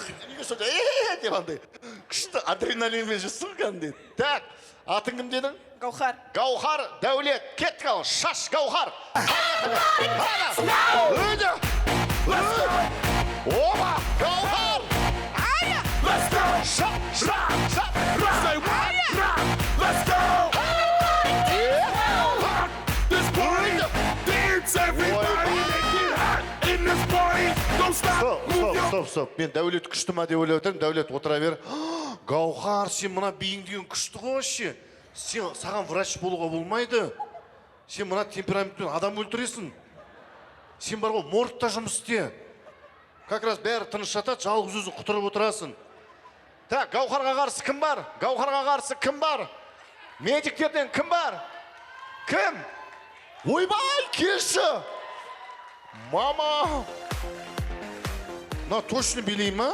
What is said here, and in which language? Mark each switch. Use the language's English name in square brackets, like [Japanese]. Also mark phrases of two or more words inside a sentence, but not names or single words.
[Kazakh] Неге сонда деп андай күшті адреналинмен жүрсің кәдімгідей. Так, атың кім дедің? Гаухар. Гаухар, Дәулет, кет қал, шаш Гаухар. Оба! Гауһар! Ая! [English] Let's go! [Kazakh] Шап, шап, шап! [English] Say what? Let's go! Rock this party! Dance everybody! Get hot in this party! Don't stop! Move your [Kazakh] Стоп. Мен Дәулет күшті ма деп ойлап отырмын. Дәулет отыра бер. Гауһар, сен мына биің деген күшті ғой вообще. Сен саған врач болуға болмайды. Сен мына темпераментпен адам өлтіресің. Сен бар ғой моргта жұмыс істе. [Russian] Как раз [Kazakh] бәрі тыныш жатады, жалғыз өзің құтырып отырасың. Так, Гауһарға қарсы кім бар? Гауһарға қарсы кім бар? Медиктерден кім бар? Кім? Ойбай, келші! Мама! Мына точно билей ма?